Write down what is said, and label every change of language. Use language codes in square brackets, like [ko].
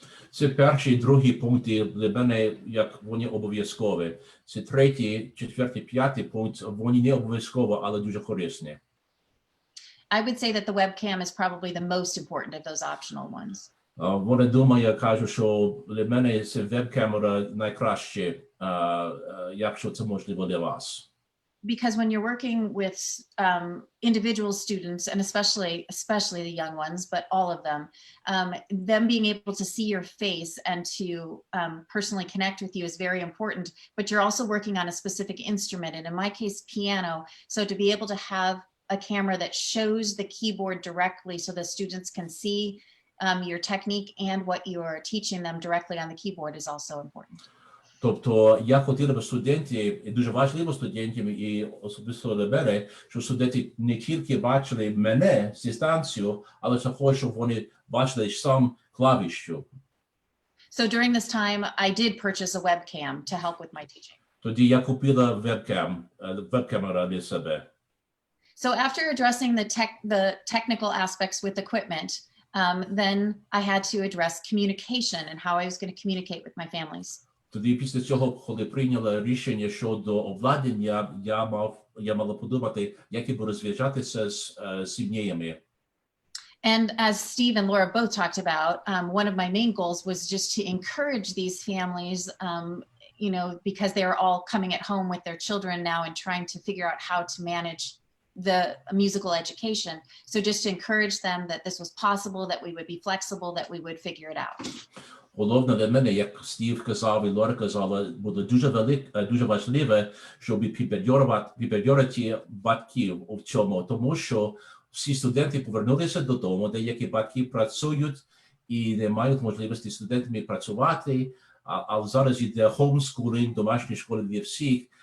[uk] Це перші і другі пункти для мене, як вони обов'язкові. Це третій, четвертий, п'ятий пункт, вони не обов'язкові, але дуже корисні. [en] I would say that the webcam is probably the most important of those optional ones. [uk] Вони думаю, кажуть, що для мене це веб-камера найкраще, якщо це можливо для вас. [en] Because when you're working with individual students, and especially the young ones, but all of them being able to see your face and to personally connect with you is very important. But you're also working on a specific instrument, and in my case, piano. So to be able to have a camera that shows the keyboard directly so the students can see your technique and what you're teaching them directly on the keyboard is also important. [uk] Тобто я хотів би студентів, і дуже важливо студентам, і особисто для мене, що студенти не тільки бачили мене з дистанцію, але також, щоб вони бачили сам клавішу. [en] So during this time, I did purchase a webcam to help with my teaching. [uk] Тоді я купила веб-камера для себе. [en] So after addressing the technical aspects with equipment, then I had to address communication and how I was going to communicate with my families. [uk] Тоді після цього, коли прийняла рішення щодо обладнання, я мала подумати, як я буду зв'язатися з сім'ями. [en] And as Steve and Laura both talked about, one of my main goals was just to encourage these families, because they are all coming at home with their children now and trying to figure out how to manage the musical education. So just to encourage them that this was possible, that we would be flexible, that we would figure it out. [uk] головне для мене, як Стів казав і Лора казала, буде дуже важливе, щоб підбадьорити батьків у цьому, тому що всі студенти повернулися додому, деякі батьки працюють і не мають можливості з студентами працювати, а зараз йде homeschooling, домашні школи для всіх,